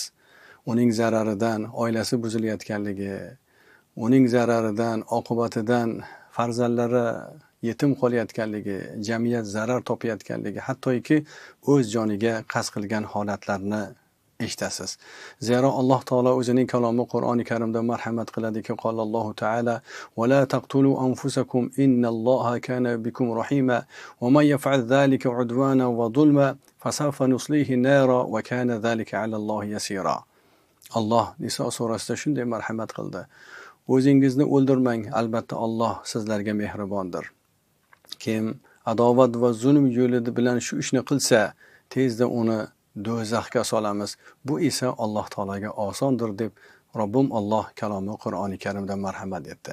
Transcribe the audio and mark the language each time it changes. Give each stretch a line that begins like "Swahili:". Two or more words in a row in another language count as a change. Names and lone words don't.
Uzbek: Uning zararidan oilasi buzilayotganligi, uning zararidan, oqibatidan farzandlari yetim qolayotganligi, jamiyat zarar topayotganligi, hattoki o'z joniga qasd qilgan holatlarni eshitasiz. Zero Alloh taolo o'zining kalomi Qur'oni Karimda marhamat qiladiki,
Arabic: قال الله تعالى ولا تقتلوا أنفسكم إن الله كان بكم رحيما ومن يفعل ذلك عدوانا وظلما فسوف نصليه نارا وكان ذلك على الله يسيرا."
Uzbek: Alloh Niso surasida shunday marhamat qildi: O'zingizni o'ldirmang, albatta Alloh sizlarga mehribondir. Kim adovat va zulm yo'li bilan shu ishni qilsa, tezda uni do'zaxga solamiz. Bu esa Alloh taolaga osondir deb Robbim Alloh kalomi Qur'oni Karimda marhamat etdi.